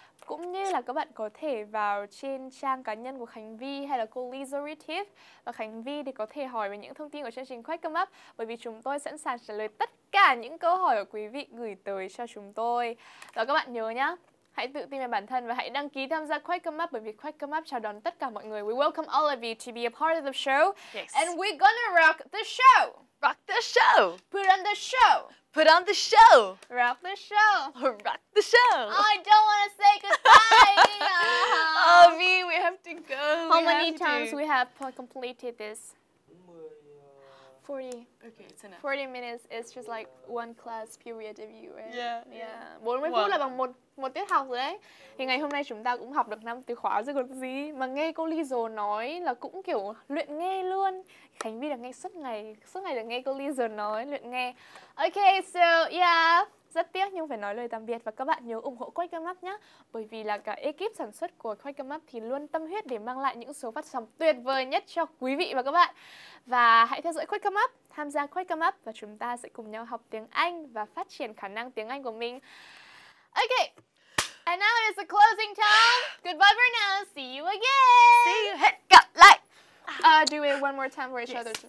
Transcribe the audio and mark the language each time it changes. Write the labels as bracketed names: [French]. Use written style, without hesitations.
[Vietnamese] Cũng như là các bạn có thể vào trên trang cá nhân của Khánh Vy hay là cô Liesel Retif. Và Khánh Vy thì có thể hỏi về những thông tin của chương trình Cry Come Up, bởi vì chúng tôi sẵn sàng trả lời tất cả những câu hỏi của quý vị gửi tới cho chúng tôi. Và các bạn nhớ nhá, hãy tự tin về bản thân và hãy đăng ký tham gia Cry Come Up, bởi vì Cry Come Up chào đón tất cả mọi người. [English] We welcome all of you to be a part of the show. Yes. And we're gonna rock the show. Rock the show. Put on the show. Put on the show. Rock the show. Rock the show. I don't want to say goodbye. Oh, me, we have to go. How many times we have completed this? 40. Okay, it's enough. 40 minutes is just like one class period of you, right? Yeah. [Vietnamese] 40 phút là bằng một tiết học rồi đấy. Thì ngày hôm nay chúng ta cũng học được 5 từ khóa rồi còn gì. Mà nghe cô Liesel nói là cũng kiểu luyện nghe luôn. Khánh Vy là nghe suốt ngày là nghe cô Liesel nói, luyện nghe. [English] Okay, so yeah. [Vietnamese] Rất tiếc nhưng phải nói lời tạm biệt và các bạn nhớ ủng hộ Cry Come Up nhé. Bởi vì là cả ekip sản xuất của Cry Come Up thì luôn tâm huyết để mang lại những số phát sóng tuyệt vời nhất cho quý vị và các bạn. Và hãy theo dõi Cry Come Up, tham gia Cry Come Up và chúng ta sẽ cùng nhau học tiếng Anh và phát triển khả năng tiếng Anh của mình. [English] Okay, and now is the closing time. Goodbye for now, see you again. See you, [Vietnamese] hẹn gặp lại. [English] Do it one more time for each other.